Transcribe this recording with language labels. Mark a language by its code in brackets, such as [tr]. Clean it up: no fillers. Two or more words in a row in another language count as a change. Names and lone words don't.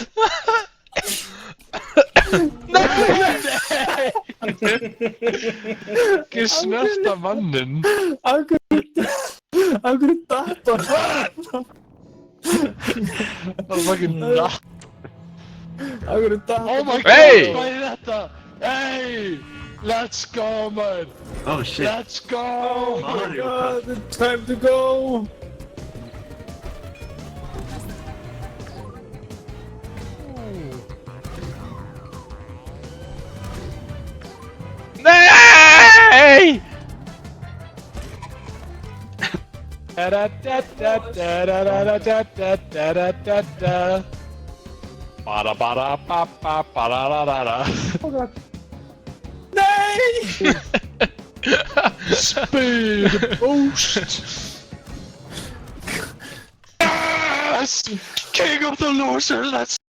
[is] Ekki snerta mannin. Af hverju data? Það var fucking natt. Af hverju data? [en] Oh my god, Hey! [is] hvað er þetta? [en] Hey! Let's go, man! Oh shit. Let's go! Oh my god, it's time to go! [is] Nei! Bara bara ba ba bara la la la. Nei! [en] Speed boost! Yes! King of the loser, let's